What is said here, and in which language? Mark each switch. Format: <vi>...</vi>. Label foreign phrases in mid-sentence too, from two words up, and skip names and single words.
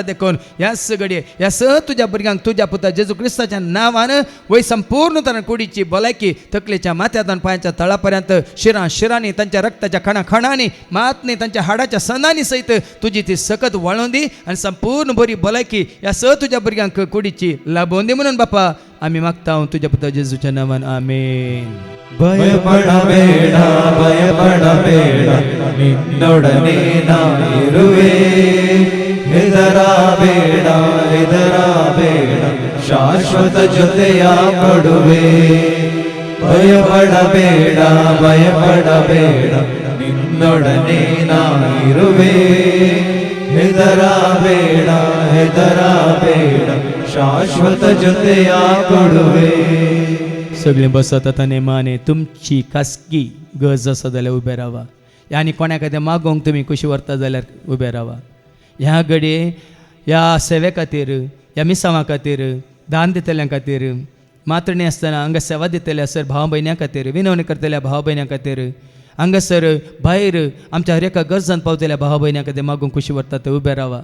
<kok>देखून ह्या सगळे ह्या सह तुज्या भुरग्यांक तुज्या पुत्र जेजू क्रिस्ताच्या नांवान वय संपूर्ण तरान कुडीची भलायकी तकलेच्या माथ्यांतल्यान पांयाच्या तळापर्यंत शिरांनी तांच्या रक्ताच्या खणांनी मात न्ही तांच्या हाडाच्या सणांनी सहित तुजी ती सकत वळोवन दी आनी संपूर्ण बरी भलायकी ह्या स तुज्या भुरग्यांक कुडीची लाभोवन दी म्हणून बापा आमी मागता तुज्या पुत्र जेजूच्या नांवान आमेन.</kok> <kn>ಭಯಪಡಬೇಡ ಭಯಪಡಬೇಡ ನಿನ್ನೊಡನೆ ನಾನಿರುವೆ, ಹೆದರಬೇಡ ಹೆದರಬೇಡ ಶಾಶ್ವತ ಜೊತೆಯ ಕೊಡುವೆ. ಭಯಪಡಬೇಡ ಭಯಪಡಬೇಡ ನಿನ್ನೊಡನೆ ನಾನಿರುವೆ, ಹೆದರಬೇಡ ಹೆದರಬೇಡ ಶಾಶ್ವತ ಜೊತೆಯ ಕೊಡುವೆ.</kn> <kok>सगळें बसत आतां नेमाने तुमची खासगी गरज आसा जाल्यार उबें रावा. आनी कोणा खातीर मागोंक तुमी कशी व्हरता जाल्यार उबें रावा. ह्या घडये ह्या सेवे खातीर, ह्या मिसांवां खातीर, दान दितल्या खातीर, मात्रणी आसतना हांगा सेवा दितल्या सर भाव भयण्यां खातीर, विनवणी करतल्या भाव भयण्यां खातीर, हांगासर भायर आमच्या हर एका गरजान पावतल्या भाव भयण्यां खातीर मागोंक कशी व्हरता ते उबें रावा.</kok>